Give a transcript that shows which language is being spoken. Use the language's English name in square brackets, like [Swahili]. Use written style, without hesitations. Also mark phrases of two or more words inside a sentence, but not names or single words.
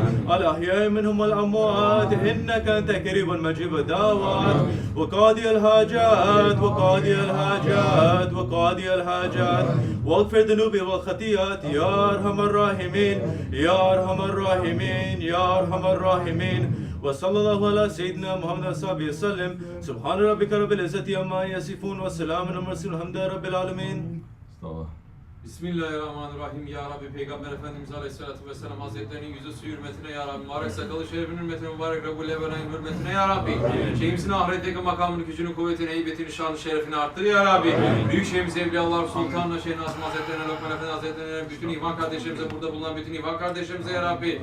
[Arabic] الأحياء منهم والأموات إنك أنت قريب مجيب الدعوات وقاضي الحاجات وقاضي الحاجات وقاضي الحاجات واغفر ذنوبي والخطيئات يا أرحم الراحمين يا أرحم الراحمين يا أرحم الراحمين وصلى الله على سيدنا محمد صلى وسلم سبحان ربك رب العزة عما يصفون وسلام على المرسلين الحمد لله رب العالمين. بسم الله الرحمن الرحيم. [Turkish] Ya Rabbi Peygamber Efendimiz [Arabic] عليه الصلاة والسلام [Turkish] Hazretlerinin yüzü su hürmetine Ya Rabbi. Mübarek sakalı şerefinin hürmetine, mübarek Rabbul Ebenay'ın hürmetine Ya Rabbi. Şeyhimizin ahiretteki makamını, gücünü, kuvvetini, heybetini, şanı, şerefini arttır Ya Rabbi. Büyük şeyhimiz Evliyaullah Sultan'la Şeyh Nazım Hazretlerine, Lokman Efendi Hazretlerine, bütün İvan kardeşlerimize, burada bulunan bütün İvan kardeşlerimize Ya Rabbi.